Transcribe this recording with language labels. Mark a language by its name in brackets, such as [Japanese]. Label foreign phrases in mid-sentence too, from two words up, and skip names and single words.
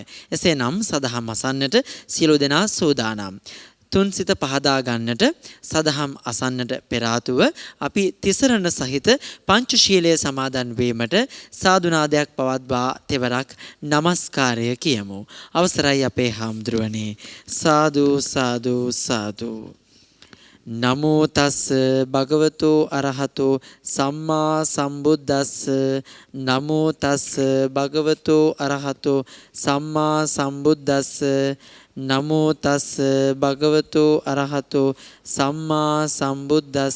[Sinhala] එසේනම් සදහම් අසන්නට සියලු දෙනා සූදානම්. තුන් සිත පහදා ගන්නට සදහම් අසන්නට පෙර ආතුව අපි තිසරණ සහිත පංචශීලයේ සමාදන් වීමට සාදුනාදයක් පවත්වා තෙවරක් নমස්කාරය කියමු. අවසරයි අපේ හාමුදුරුවනේ. සාදු සාදු සාදු. [Pali] නමෝ තස් භගවතෝ අරහතෝ සම්මා සම්බුද්දස්ස. නමෝ තස් භගවතෝ අරහතෝ සම්මා සම්බුද්දස්ස. නමෝ තස් භගවතෝ අරහතෝ සම්මා සම්බුද්දස්ස.